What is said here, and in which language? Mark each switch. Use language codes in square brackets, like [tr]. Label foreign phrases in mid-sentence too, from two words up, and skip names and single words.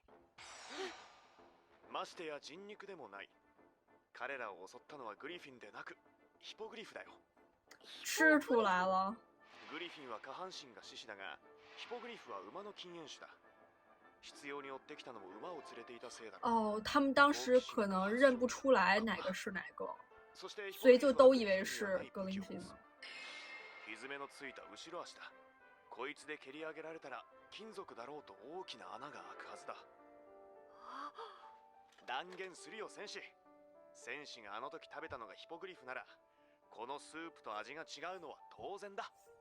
[ja] ましてや人肉でもない。彼らを襲ったのはグリフィンでなくヒポグリフだよ。 [zh] 吃出来了。 [ja] グリフィンは下半身が獅子だが、ヒポグリフは馬の禁煙種だ。必要に追ってきたのも馬を連れていたせいだ。 [zh] 哦，他们当时可能认不出来哪个是哪个， [ja] そして [zh] 所以就都以为是格林フィン。 [ja] ひづめのついた後ろ足だ。こいつで蹴り上げられたら金属だろうと大きな穴が開くはずだ。断言するよ戦士。戦士があの時食べたのがヒポグリフなら、このスープと味が違うのは当然だ。